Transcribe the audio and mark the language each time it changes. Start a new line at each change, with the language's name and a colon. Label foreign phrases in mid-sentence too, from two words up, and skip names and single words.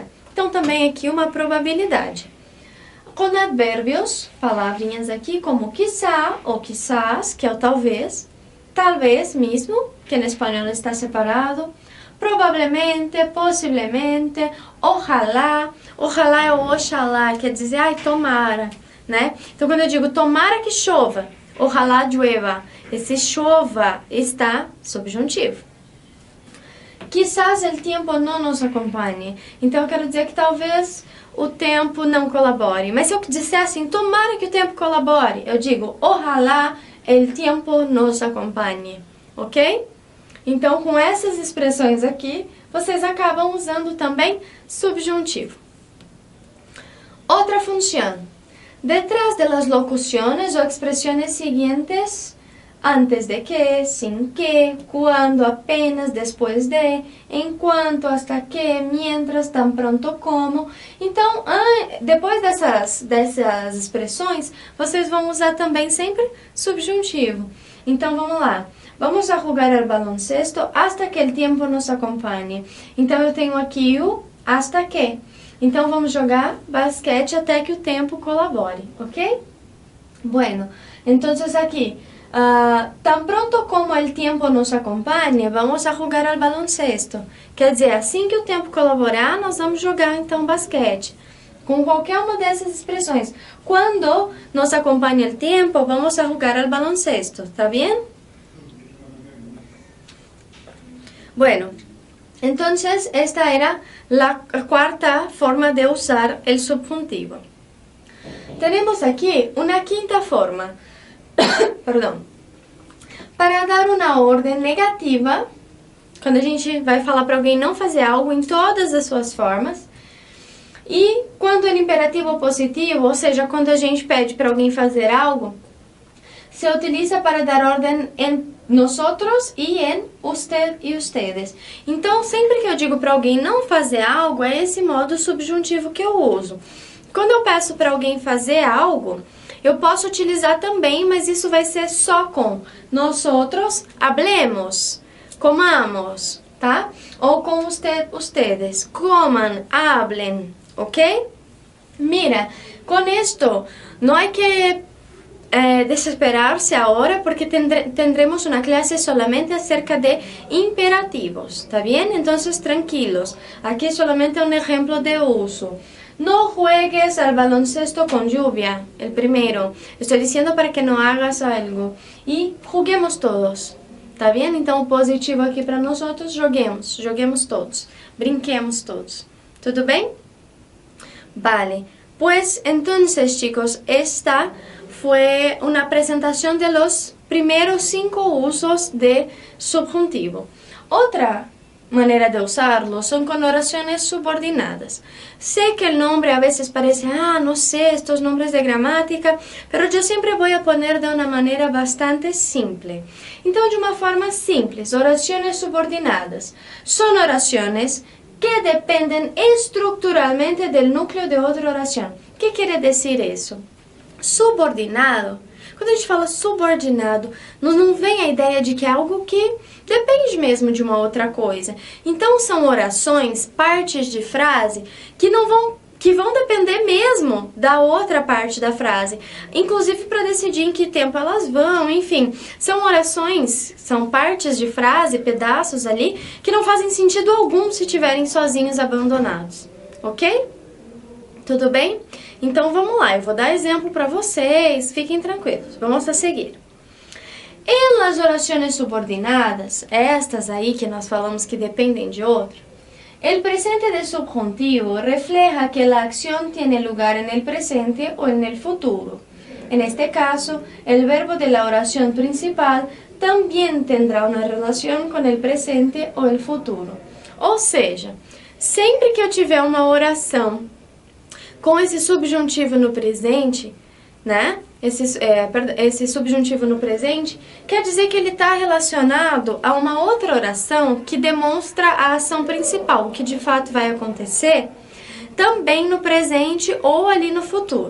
Portuguese: Então, também aqui uma probabilidade. Com advérbios, palavrinhas aqui como quizá ou quizás, que é o talvez mesmo, que em espanhol está separado, provavelmente, possivelmente, ojalá. Ojalá é o oxalá, quer dizer, ai, tomara, né? Então, quando eu digo tomara que chova,
Spanish: ojalá llueva,
Portuguese: esse chova está subjuntivo. quizás o tempo não nos acompanhe. Então eu quero dizer que talvez o tempo não colabore. Mas se eu disser assim, tomara que o tempo colabore, eu digo, ojalá o tempo nos acompanhe, ok? Então, com essas expressões aqui, vocês acabam usando também subjuntivo. Outra função.
Spanish: Detrás de las locuciones o expresiones siguientes, antes de que, sin que, cuando, apenas, después de, en cuanto, hasta que, mientras, tan pronto como.
Portuguese: Então, depois dessas expressões, vocês vão usar também sempre subjuntivo. Então, vamos lá.
Spanish: Vamos a jugar al baloncesto hasta que el tiempo nos acompañe.
Portuguese: Então, eu tenho aqui o
Spanish: hasta que.
Portuguese: Então, vamos jogar basquete até que o tempo colabore, ok?
Spanish: Bueno, entonces aqui, tan pronto como el tiempo nos acompañe, vamos a jugar al baloncesto.
Portuguese: Quer dizer, assim que o tempo colaborar, nós vamos jogar então basquete. Com qualquer uma dessas expressões. Quando nos acompanha
Spanish: el tiempo, vamos a jugar al baloncesto, ¿está bien? Bueno, entonces esta era la cuarta forma de usar el subjuntivo. Tenemos aquí una quinta forma,
Portuguese: perdão, para dar uma ordem negativa, quando a gente vai falar para alguém não fazer algo em todas as suas formas, e quando é imperativo positivo, ou seja, quando a gente pede para alguém fazer algo, se utiliza para dar ordem em nosotros e em usted e ustedes. Então, sempre que eu digo para alguém não fazer algo, é esse modo subjuntivo que eu uso. Quando eu peço para alguém fazer algo, eu posso utilizar também, mas isso vai ser só com
Spanish: nosotros hablemos, comamos,
Portuguese: tá? Ou com
Spanish: ustedes, coman, hablen, ¿ok? Mira, con esto no hay que desesperarse ahora porque tendremos una clase solamente acerca de imperativos, ¿está bien? Entonces tranquilos, aquí solamente un ejemplo de uso. No juegues al baloncesto con lluvia, el primero. Estoy diciendo para que no hagas algo. Y juguemos todos, ¿está bien?
Portuguese: Então, o positivo aqui para nós outros, joguemos todos, brinquemos todos. ¿Tudo bem?
Spanish: Vale, pues entonces chicos, esta fue una presentación de los primeros 5 usos de subjuntivo. Otra manera de usarlo son con oraciones subordinadas. Sé que el nombre a veces parece, no sé, estos nombres de gramática, pero yo siempre voy a poner de una manera bastante simple.
Portuguese: Então, de uma forma simples,
Spanish: oraciones subordinadas son oraciones que dependen estructuralmente del núcleo de otra oración. ¿Qué quiere decir eso?
Portuguese: Subordinado, quando a gente fala subordinado, não vem a ideia de que é algo que depende mesmo de uma outra coisa. Então são orações, partes de frase, que vão depender mesmo da outra parte da frase, inclusive para decidir em que tempo elas vão, enfim. São orações, são partes de frase, pedaços ali, que não fazem sentido algum se estiverem sozinhos, abandonados, ok? Tudo bem? Então vamos lá, eu vou dar exemplo para vocês, fiquem tranquilos,
Spanish: vamos a seguir.
Portuguese: Em
Spanish: las oraciones subordinadas,
Portuguese: estas aí que nós falamos que dependem de outro,
Spanish: el presente de subjuntivo refleja que la acción tiene lugar en el presente o en el futuro. En este caso, el verbo de la oración principal también tendrá una relación con el presente o el futuro.
Portuguese: Ou seja, sempre que eu tiver uma oração com esse subjuntivo no presente, né? Esse subjuntivo no presente quer dizer que ele está relacionado a uma outra oração que demonstra a ação principal, o que de fato vai acontecer, também no presente ou ali no futuro.